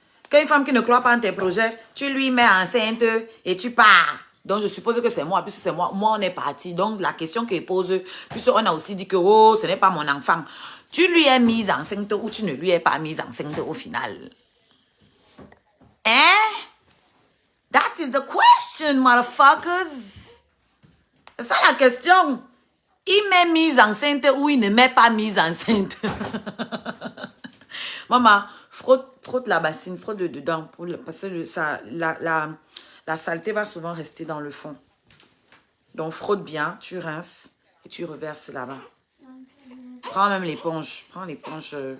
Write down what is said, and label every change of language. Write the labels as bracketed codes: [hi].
[fr] Qu'une femme qui ne croit pas en tes projets, tu lui mets enceinte et tu pars. Donc, je suppose que c'est moi, puisque c'est moi. Moi, on est parti. Donc, la question qu'il pose, puisqu'on a aussi dit que oh, ce n'est pas mon enfant. Tu lui es mise enceinte ou tu ne lui es pas mise enceinte au final? [en] Hein? That is the question, motherfuckers. [fr] C'est ça la question. Il met mise enceinte ou il ne met pas mise enceinte. Maman, frotte la bassine, frotte dedans. Parce que la saleté va souvent rester dans le fond. Donc, frotte bien, tu rinces et tu reverses là-bas. Prends même l'éponge. Prends l'éponge.